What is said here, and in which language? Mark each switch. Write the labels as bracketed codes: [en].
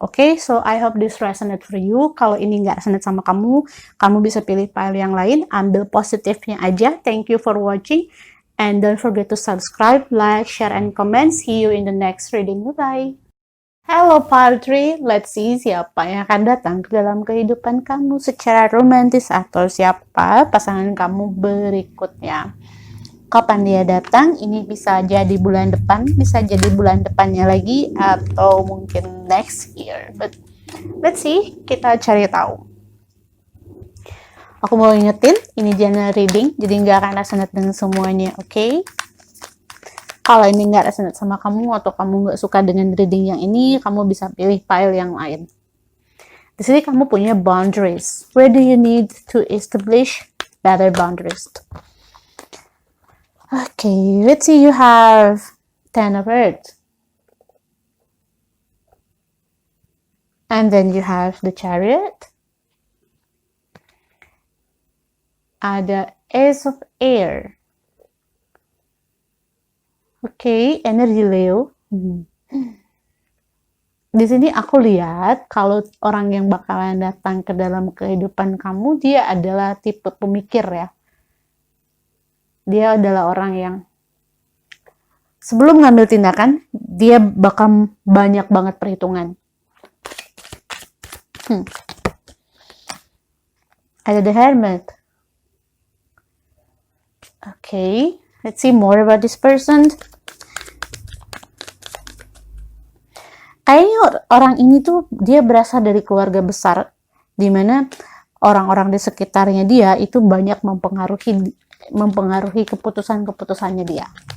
[en] Oke, so I hope this resonate for you. [id] Kalau ini nggak resonate sama kamu, kamu bisa pilih pile yang lain, ambil positifnya aja. [en] Thank you for watching, and don't forget to subscribe, like, share, and comment. See you in the next reading. Bye-bye. Hello pile 3, let's see [id] siapa yang akan datang ke dalam kehidupan kamu secara romantis atau siapa pasangan kamu berikutnya. Kapan dia datang? Ini bisa jadi bulan depan, bisa jadi bulan depannya lagi, atau mungkin [en] next year. But let's see, [id] kita cari tahu. Aku mau ingetin, ini [en] general reading, [id] jadi nggak akan resonate dengan semuanya, oke? Kalau ini nggak resonate sama kamu, atau kamu nggak suka dengan reading yang ini, kamu bisa pilih pile yang lain. Di sini kamu punya boundaries. [en] Where do you need to establish better boundaries? Okay, let's see, you have 10 of Earth. And then you have the Chariot. [id] Ada Ace of Air. Okay, energi Leo. Di sini aku lihat kalau orang yang bakalan datang ke dalam kehidupan kamu, dia adalah tipe pemikir ya. Dia adalah orang yang sebelum ngambil tindakan, dia bakal banyak banget perhitungan. Ada the Hermit. [en] Okay, let's see more about this person. [id] Kayaknya orang ini tuh dia berasal dari keluarga besar, di mana orang-orang di sekitarnya dia itu banyak mempengaruhi keputusan-keputusannya dia.